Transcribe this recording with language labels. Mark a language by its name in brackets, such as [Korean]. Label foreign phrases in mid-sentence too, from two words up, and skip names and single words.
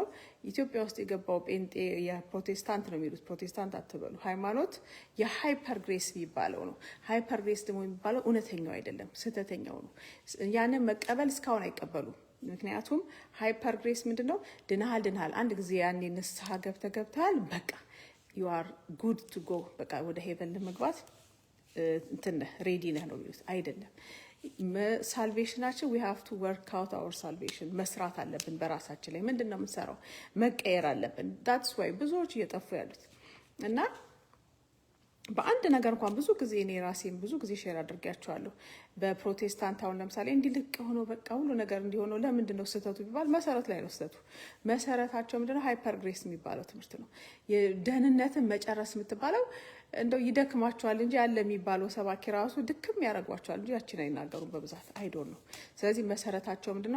[Amharic] ኢትዮጵያ ውስጥ የገባው ጴንጤ የፕሮቴስታንት ነው የሚሉት። ፕሮቴስታንት አትበሉ። ሃይማኖት የሃይፐር ግሬስ የሚባለው ነው። [English] hyper grace [Amharic] ደግሞ የሚባለው እውነተኛው አይደለም፣ ስህተተኛው ነው። ያንን መቀበል እስካሁን አይቀበሉም። ምክንያቱም [English] hyper grace [Amharic] ምንድነው? ድናሃል አንድ ጊዜ ያኔ ንስሐ ገብተሃል በቃ [English] you are good to go፣ [Amharic] በቃ ወደ ሄቨን ለመግባት እንትን ሬዲ ነህ ነው የሚሉት። አይደለም። ሳልቬሽናችን [English] we have to work out our salvation። [Amharic] መስራት አለብን በራሳችን ላይ። ምንድነው የምንሰራው? መቀየር አለብን። [English] that's why [Amharic] ብዙዎች እየጠፉ ያሉት። እና በአንድ ነገር እንኳን ብዙ ጊዜ እኔ ራሴን ብዙ ጊዜ ሼር አድርጌያቸዋለሁ። በፕሮቴስታንት አሁን ለምሳሌ እንዲልቅ ሆኖ በቃ ሁሉ ነገር እንዲሆነው ለምንድን ነው ስህተቱ ቢባል መሰረት ላይ ነው ስህተቱ። መሰረታቸው ምንድነው? [English] hyper grace [Amharic] የሚባለው ትምህርት ነው። የደህንነትን መጨረስ የምትባለው እንደው ይደክማቸዋል እንጂ ያለ የሚባለው ሰባኪ ራሱ ድክም ያደርጓቸዋል እንጂ ያችን አይናገሩም በብዛት አይዶን ነው። ስለዚህ መሰረታቸው ምንድነው?